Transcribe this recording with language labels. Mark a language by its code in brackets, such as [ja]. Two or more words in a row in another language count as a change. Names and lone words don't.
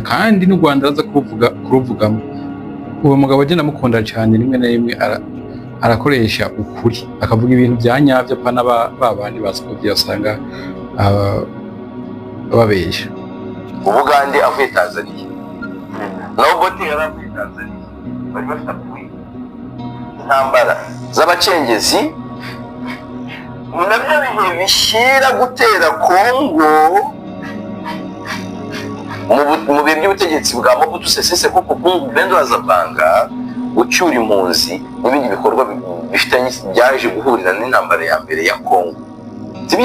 [rw] Kandi n'u Rwanda aza kuruvugamo. Uwo mugabo je ndamukunda cyane, rimwe na rimwe arakoresha ukuri, akavuga ibintu bya nyavyo pana babandi basopye usanga babesha. Ubugande avuye Tanzania, Nobote yaravuye Tanzania, bari bafite intambara z'abacengezi, nabyo bihe bishyira gutera Kongo mu bihe by'ubutegetsi bwa Mobutu Sese Seko Kukungu Bendo Azabanga, gucyura impunzi n'ibindi bikorwa bifitanye byaje guhurira n'intambara ya mbere ya Kongo, sibyo?